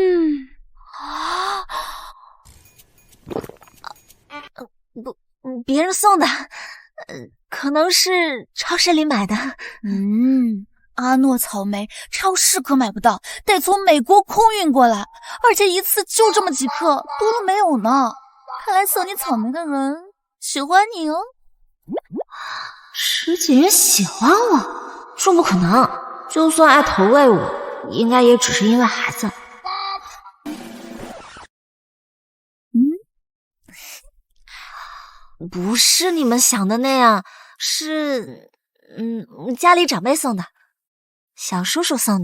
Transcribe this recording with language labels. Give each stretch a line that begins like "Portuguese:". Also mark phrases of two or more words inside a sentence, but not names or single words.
Chinese: 別人送的，可能是超市裡買的。阿諾草莓超市可買不到，得從美國空運過來，而且一次就這麼幾克，多了沒有呢。看來送你草莓的人喜歡你哦。池景云喜歡我？這不可能，就算愛投餵我，應該也只是因為孩子。不是你們想的那樣，是家裡長輩送的，小叔叔送的。